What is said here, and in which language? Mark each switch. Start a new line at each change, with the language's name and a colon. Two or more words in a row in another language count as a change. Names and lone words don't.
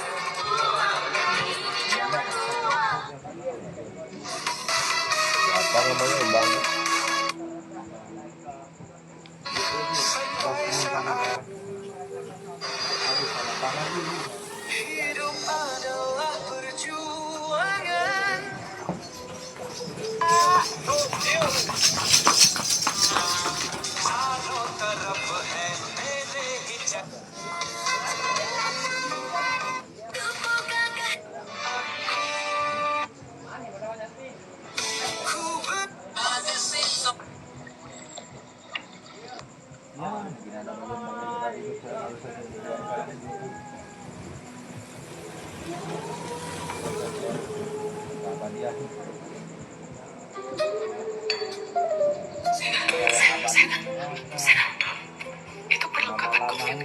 Indonesian: apa namanya banget. hidup adalah perjuangan.
Hindi: चारों तरफ है मेरे ही खूब
Indonesian: Ya, mungkin ada bagian-bagian tadi itu harus saya sediakan. Apa dia? itu perlengkapan kopi yang